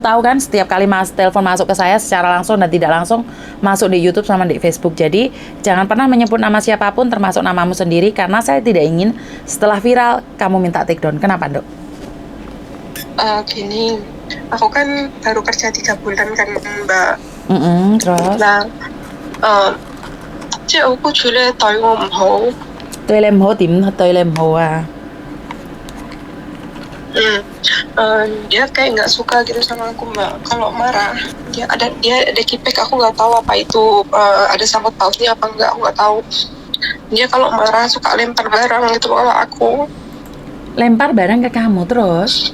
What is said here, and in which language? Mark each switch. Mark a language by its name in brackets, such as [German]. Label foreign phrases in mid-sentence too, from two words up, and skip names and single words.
[Indonesian] tahu kan setiap kali mas telepon masuk ke saya secara langsung dan tidak langsung masuk di YouTube sama di Facebook. Jadi jangan pernah menyebut nama siapapun termasuk namamu sendiri karena saya tidak ingin setelah viral kamu minta [English] take down. [Indonesian] Kenapa, Dok? Gini, aku kan baru kerja 3 bulan kan Mbak. Terus? Nah, [Cantonese] 即係我僱主咧對我唔好。對你唔好點對你唔好啊？ [Indonesian] Dia kayak nggak suka gitu sama aku Mbak. Kalau marah dia ada kipek, aku nggak tahu apa itu ada sangkut pautnya apa enggak, aku nggak tahu. Dia kalau marah suka lempar barang gitu kalau aku. Lempar barang ke kamu terus?